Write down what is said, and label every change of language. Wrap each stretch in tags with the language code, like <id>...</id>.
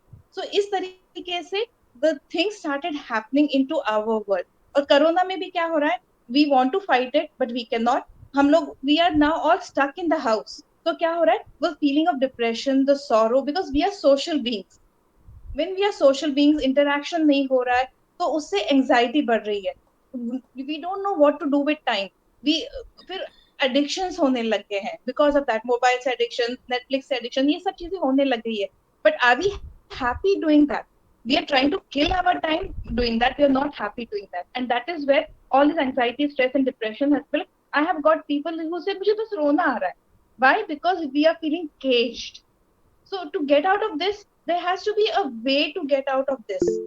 <en>So</en> <hi>इस तरीके से</hi> <en>the things started happening into our world.</en> <hi>और कोरोना में भी क्या हो रहा है,</hi> <en>we want to fight it but we cannot.</en> <hi>हम लोग</hi> <en>we are now all stuck in the house.</en> <hi>तो क्या हो रहा है, वो</hi> <en>feeling of depression, the sorrow, because we are social beings. When we are social beings,</en> <hi>interaction नहीं हो रहा है तो उससे एंजाइटी बढ़ रही है.</hi> <en>We don't know what to do with time.</en> <hi>फिर addictions होने लग गए हैं</hi> <en>because of that,</en> <hi>mobile addiction, Netflix addiction, ये सब चीजें होने लग गई है.</hi> <en>But are we happy doing that? We are trying to kill our time doing that. We are not happy doing that, and that is where all this anxiety, stress, and depression has built. I have got people who say</en> <hi>मुझे बस रोना आ रहा है.</hi> <en>Why? Because we are feeling caged. So to get out of this, there has to be a way to get out of this.</en>